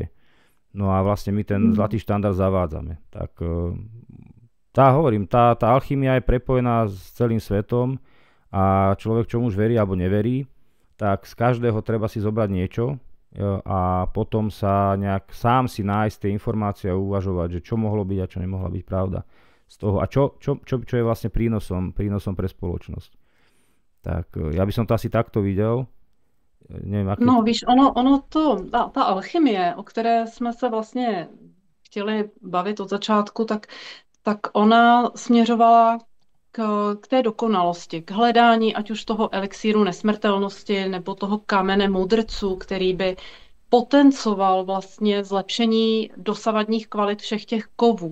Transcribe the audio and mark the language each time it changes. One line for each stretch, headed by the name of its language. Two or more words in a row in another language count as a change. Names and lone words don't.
Slovak: No a vlastne my ten zlatý štandard zavádzame. Tak tá alchymia je prepojená s celým svetom a človek, čomu už verí alebo neverí, tak z každého treba si zobrať niečo a potom sa nejak sám si nájsť tie informácie a uvažovať, že čo mohlo byť a čo nemohla byť pravda z toho a čo je vlastne prínosom pre spoločnosť. Tak ja by som to asi takto videl.
Czech: Nevím, aký... No víš, ta alchymie, o které jsme se vlastně chtěli bavit od začátku, tak ona směřovala k té dokonalosti, k hledání ať už toho elixíru nesmrtelnosti nebo toho kamene mudrců, který by potencoval vlastně zlepšení dosavadních kvalit všech těch kovů.